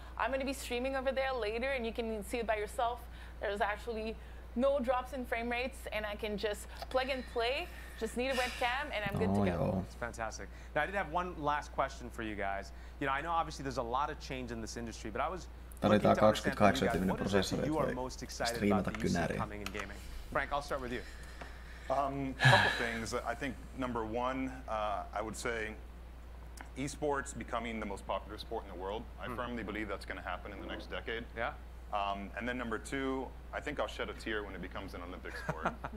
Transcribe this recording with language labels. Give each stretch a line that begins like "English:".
English: I'm going to be streaming over there later, and you can see it by yourself. There's actually no drops in frame rates, and I can just plug and play, just need a webcam, and I'm good to go. It's fantastic. Now, I did have one last question for you guys. I know obviously there's a lot of change in this industry, but I was
Finnish: tarvitaan 28-tyyminen prosessori, että voi striimata kynäriä.
English: Frank, I'll start with you. Couple things. I think number one, I would say esports becoming the most popular sport in the world. I firmly believe that's going to happen in the next decade. Yeah. And then number two, I think I'll shed a tear when it becomes an Olympic sport.